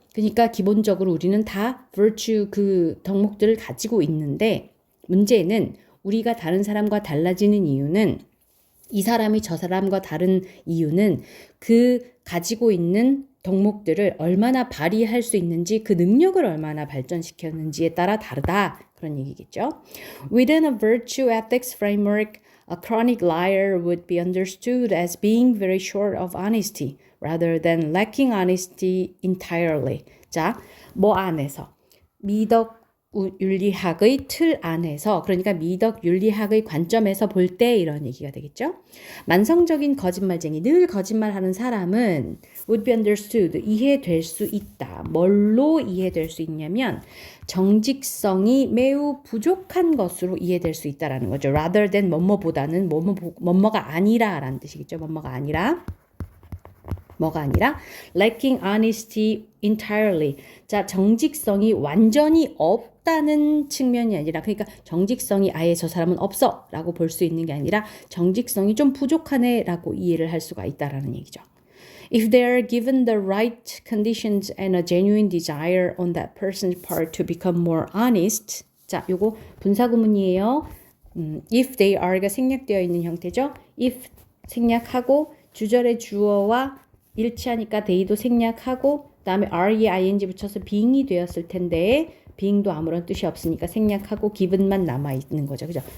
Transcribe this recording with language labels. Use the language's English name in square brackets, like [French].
[Korean] 그러니까 기본적으로 우리는 다 virtue 그 덕목들을 가지고 있는데 문제는 우리가 다른 사람과 달라지는 이유는 이 사람이 저 사람과 다른 이유는 그 가지고 있는 덕목들을 얼마나 발휘할 수 있는지 그 능력을 얼마나 발전시켰는지에 따라 다르다. 그런 얘기겠죠. [English] Within a virtue ethics framework, a chronic liar would be understood as being very short of honesty rather than lacking honesty entirely. [Korean] 자, 뭐 안에서 미덕 윤리학의 틀 안에서 그러니까 미덕 윤리학의 관점에서 볼 때 이런 얘기가 되겠죠. 만성적인 거짓말쟁이 늘 거짓말하는 사람은 [English] would be understood [Korean] 이해될 수 있다. 뭘로 이해될 수 있냐면 정직성이 매우 부족한 것으로 이해될 수 있다라는 거죠. [English] rather than [Korean] 뭐뭐보다는 뭐뭐가 아니라라는 뜻이겠죠. 뭐뭐가 아니라 뭐가 아니라 [English] lacking honesty entirely. [Korean] 자, 정직성이 완전히 없다는 측면이 아니라 그러니까 정직성이 아예 저 사람은 없어 라고 볼 수 있는 게 아니라 정직성이 좀 부족하네 라고 이해를 할 수가 있다라는 얘기죠. [English] If they are given the right conditions and a genuine desire on that person's part to become more honest. [Korean] 자, 요거 분사구문이에요. [English] If they are [Korean] 가 생략되어 있는 형태죠. If 생략하고 주절의 주어와 일치하니까 they도 생략하고 그다음에 are, ing 붙여서 being이 되었을 텐데 being도 아무런 뜻이 없으니까 생략하고 given만 남아있는 거죠. 그죠?